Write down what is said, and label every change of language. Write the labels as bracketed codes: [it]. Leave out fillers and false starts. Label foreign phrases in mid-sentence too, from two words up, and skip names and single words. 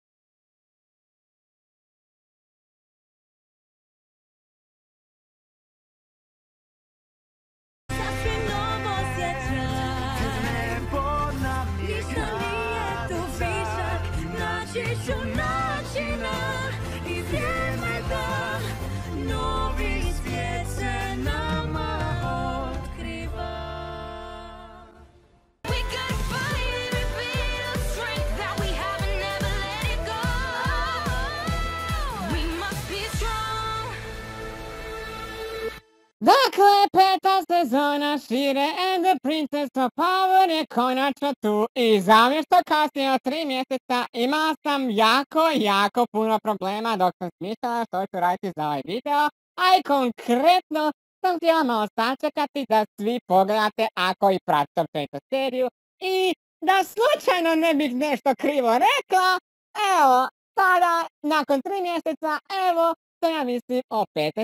[hr] Sasvim novo osjećaj. Ništa nije tu višak. Naći ću načina i vrijeme da novi svijet se nama otkriva. [en] We got fire every bit of strength that we have and never let it go. We must be strong. [hr] Dakle, peta sezona šire and the Princess of Power je konačno tu i zamjesto kasnije od 3 mjeseca imala sam jako puno problema dok sam smišljala što ću raditi za ovaj video, a i konkretno sam htjela malo sačekati da svi pogledate ako i pratite općenito seriju i da slučajno ne bih nešto krivo rekla, evo, sada, nakon 3 mjeseca, evo, što ja mislim o 5.